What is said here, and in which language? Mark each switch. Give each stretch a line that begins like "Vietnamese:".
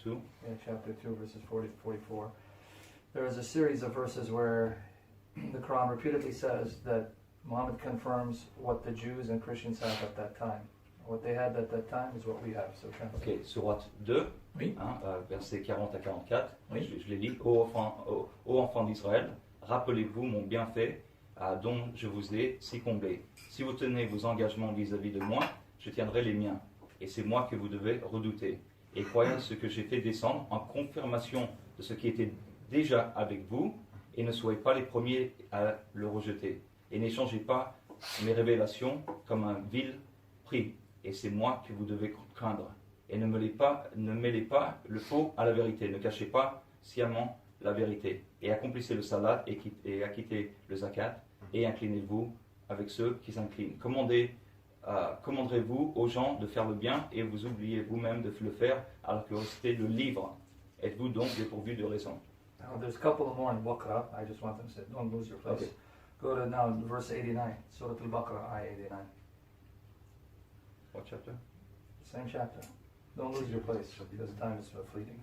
English: two. Yeah, chapter 2, verses 40 to 44. There is a series of verses where the Quran repeatedly says that Muhammad confirms what the Jews and Christians had at that time. What they had at that time is what we have. So translate.
French: Ok. Sourate 2, Oui. versets 40 à 44. Oui. Je les lis. Ô enfants d'Israël, rappelez-vous mon bienfait dont je vous ai si comblé. Si vous tenez vos engagements vis-à-vis de moi, je tiendrai les miens. Et c'est moi que vous devez redouter. Et croyez ce que j'ai fait descendre en confirmation de ce qui était déjà avec vous, et ne soyez pas les premiers à le rejeter. Et n'échangez pas mes révélations comme un vil prix. Et c'est moi que vous devez craindre. Et ne mêlez pas le faux à la vérité. Ne cachez pas sciemment la vérité. Et accomplissez le salat et acquittez le zakat. Et inclinez-vous avec ceux qui s'inclinent. Commanderez-vous aux gens de faire le bien et vous oubliez vous-même de le faire alors que récitez le livre. Êtes-vous donc dépourvu de raison?
English: Now, there's a couple more in Baqarah. I just want them to say, don't lose your place. Okay. Go to now verse 89, Surah Al-Baqarah, ayah 89. What chapter? Same chapter. Don't lose your place because time is fleeting.